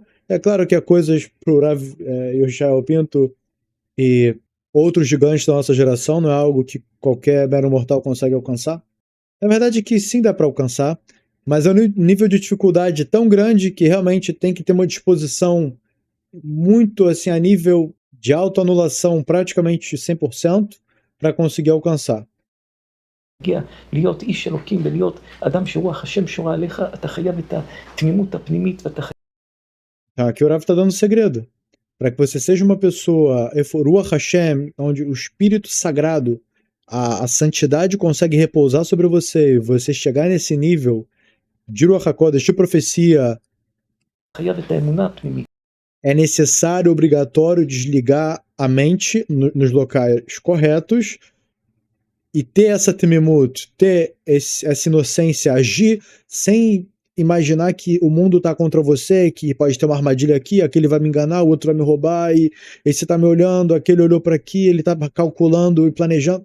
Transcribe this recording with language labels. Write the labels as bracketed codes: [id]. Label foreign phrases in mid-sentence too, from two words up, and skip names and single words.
[pt] É claro que há coisas para o Rav Yoshua Pinto e outros gigantes da nossa geração, não é algo que qualquer mero mortal consegue alcançar. Na verdade que sim dá para alcançar, mas é um nível de dificuldade tão grande que realmente tem que ter uma disposição muito assim a nível de autoanulação praticamente 100% para conseguir alcançar. [he] להיות איש אלוקים ולהיות אדם שרוח השם שורה עליך, אתה חייב את התמימות הפנימית ואתה חייב... [pt] Aqui o Rav está dando um segredo. Para que você seja uma pessoa [he] רוח השם, [pt] onde o espírito sagrado, a santidade consegue repousar sobre você, e você chegar nesse nível de [he] רוח הקודש, [pt] de profecia, [he] חייב את האמונה הפנימית. [pt] é necessário, obrigatório desligar a mente nos locais corretos e ter essa temimut, ter essa inocência, agir sem imaginar que o mundo está contra você, que pode ter uma armadilha aqui, aquele vai me enganar, o outro vai me roubar, e esse está me olhando, aquele olhou para aqui, ele está calculando e planejando.